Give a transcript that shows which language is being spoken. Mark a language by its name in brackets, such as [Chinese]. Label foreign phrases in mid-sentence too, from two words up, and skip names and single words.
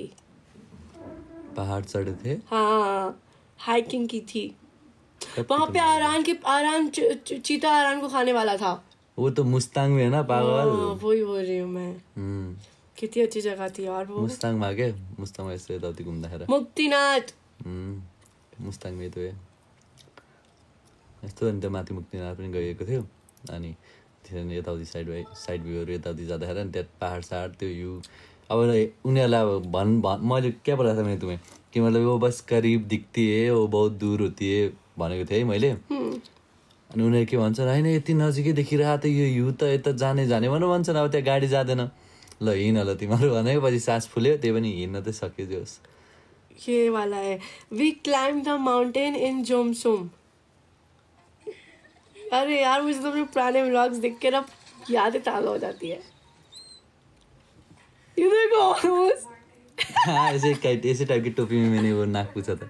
[Hindi] पहाड़ चढ़े थे। हाँ, हाइकिंग की थी वहाँ पे। आरान चीता आरान को खाने वाला था। वो तो मुस्ताङ में है ना पागल। वही बोल रही हूँ मैं। कितनी अच्छी जगह थी यार वो। मुस्ताङ में क्या? मुस्ताङ में ऐसे [Nepali] यताउति घुम्दाखेरि [Hindi] मुक्तिनाथ। मुस्ताङ में तो [Nepali] यस्तो अनि त माथि मुक्तिनाथ पनि गएको थियो। अनि त्यसरी यताउति साइड भ्यूहरू यताउति जाँदाखेरि अनि त्यहाँ पहाड साड त्यो भ्यू। अब उनीहरूलाई अब मैले [Hindi] क्या बोला था मैंने तुम्हें कि मतलब वो बस करीब दिखती है, वो बहुत दूर होती है [Nepali] भनेको थिएँ है मैले। अनि उनीहरू के भन्छन्, होइन यति नजिकै देखिरहेको त यो हिउँ त यता जाने भनेर भन्छन्। अब त्यहाँ गाडी जाँदैन, ल हिँड ल तिमीहरू भनेपछि सास फुल्यो, त्यही पनि हिँड्न त सक्यो जोस्। [Hindi] ये वाला है, [English] we climb the mountain in Jomsom. [Hindi] अरे यार मुझे तो अपने पुराने व्लॉग्स देख के ना यादें ताज़ा हो जाती है। ये देखो हाँ, ऐसे टाइप की टोपी में मैंने वो नाक पूछा था।